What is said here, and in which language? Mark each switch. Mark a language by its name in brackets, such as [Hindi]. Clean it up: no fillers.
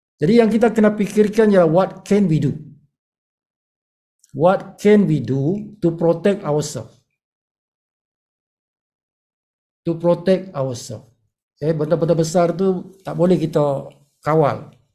[Malay] Jadi yang kita kena fikirkan ialah [English] what can we do? What can we do to protect ourselves? To protect ourselves. [Malay] Benda-benda besar tu tak boleh kita kawal.